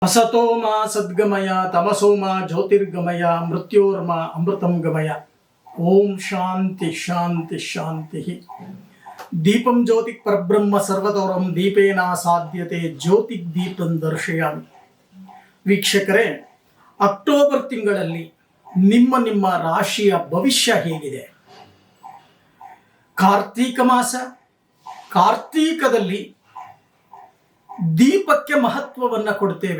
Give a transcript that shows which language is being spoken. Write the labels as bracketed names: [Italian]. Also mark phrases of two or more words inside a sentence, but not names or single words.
[Sanskrit] असतो मा सद्गमय तमसो मा ज्योतिर्गमय मृत्योर्मा अमृतं गमय। ओम शांति शांति शांति। दीपं ज्योतिः परब्रह्म सर्वतोरं दीपेन साध्यते ज्योतिः दीपं दर्शयामि। [Kannada] ವೀಕ್ಷಕರೇ, ಅಕ್ಟೋಬರ್ ತಿಂಗಳಲ್ಲಿ ನಿಮ್ಮ ರಾಶಿಯ ಭವಿಷ್ಯ ಹೇಗಿದೆ? ಕಾರ್ತೀಕ ಮಾಸ, ಕಾರ್ತೀಕದಲ್ಲಿ ದೀಪಕ್ಕೆ ಮಹತ್ವವನ್ನು ಕೊಡ್ತೇವೆ.